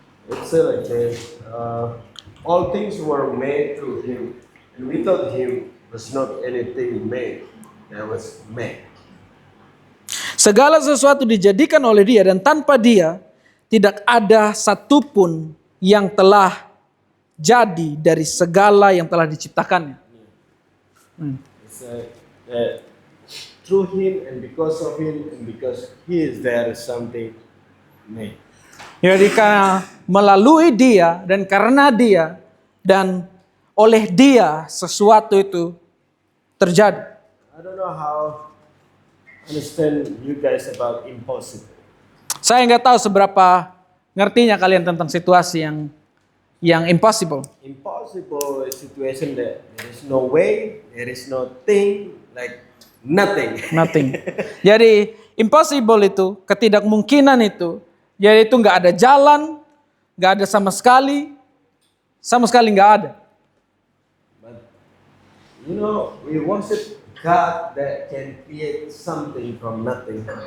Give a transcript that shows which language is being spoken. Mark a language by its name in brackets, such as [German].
[English] It says like this, all things were made through Him, and without Him was not anything made that was made. [Indonesian] Segala sesuatu dijadikan oleh Dia, dan tanpa Dia tidak ada satupun yang telah jadi dari segala yang telah diciptakannya. [English] It's that through Him and because of Him and because He is there something made. [Indonesian] Jadi karena melalui Dia dan karena Dia dan oleh Dia sesuatu itu terjadi. [English] I don't know how understand you guys about impossible. [Indonesian] Saya nggak tahu seberapa ngertinya kalian tentang situasi yang impossible. [English] Impossible is situation that there is no way, there is no thing, like nothing. Nothing. [Indonesian] Jadi impossible itu, ketidakmungkinan itu, jadi itu nggak ada jalan, nggak ada sama sekali nggak ada. [English] But you know, we worship God that can create something from nothing.